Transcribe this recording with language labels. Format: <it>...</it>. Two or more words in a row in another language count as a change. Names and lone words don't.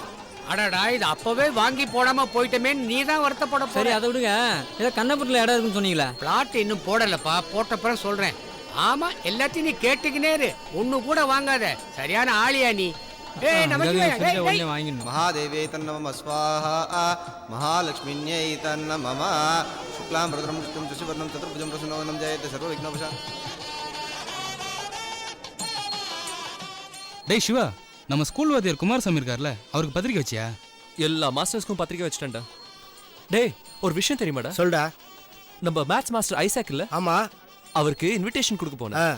<ta>அடடா, இது அப்பவே வாங்கி போடாம போயிட்டமே, நீ தான் வருத்தப்பட. சரி அதை விடுங்க. ஏதோ கண்ணப்பட்டில் இடம் இருக்குன்னு சொன்னீங்களா? பிளாட் இன்னும் போடலப்பா, போட்டப்பறம் சொல்றேன். ஆமா, எல்லாத்தையும் நீ கேட்டுக்கினே இரு, ஒண்ணு கூட வாங்காத. சரியான ஆளியா நீ? ஏய் நமச்சிவாயா டேய் டேய் உடனே வாங்கிடணும்.</ta> <sa>महादेव्यै तन्नमः स्वाहा महालक्ष्मीन्यै तन्नमः शुक्लां भरद्रं विष्णुं शशिवर्णं चतुर्भुजं प्रसन्नवदनं ध्यायेत् सर्वविघ्नोपशान्तये।</sa> <ta>டேய் சிவா, நம்ம ஸ்கூல் வாத்தியார் குமாரசாமி இருக்கார்ல, அவருக்கு பத்திரிக்கை வச்சியா? எல்லா மாஸ்டர்ஸ்க்கும் பத்திரிக்கை வச்சுட்டேன்டா. டேய், ஒரு விஷயம் தெரியுமாடா? சொல்டா. நம்ம மேத்ஸ் மாஸ்டர் ஐசாக் இல்ல, ஆமா, அவருக்கு இன்விடேஷன் கொடுக்க போனேன்.</ta>